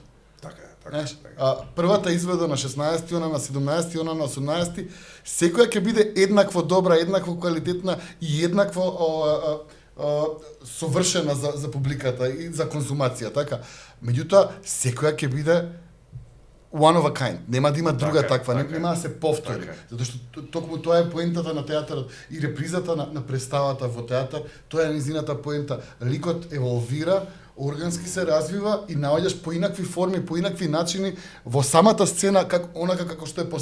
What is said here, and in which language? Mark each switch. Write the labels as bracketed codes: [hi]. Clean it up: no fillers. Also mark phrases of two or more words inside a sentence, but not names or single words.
[mk] Така е, Знаеш, првата изведа на 16-ти, она на 17-ти, она на 18-ти, секоја ќе биде еднакво добра, еднакво квалитетна и еднакво совршена за публиката и за консумација, така. Меѓутоа, секоја ќе биде [en] one of a kind. [mk] Нема да има друга таква, нема да се повтори. Така е. Затоа што токму тоа е поентата на театарот и репризата на представата во театар, тоа е низината поента. Ликот еволвира, органски се развива и наоѓаш поинакви форми, поинакви начини во самата сцена онака како што е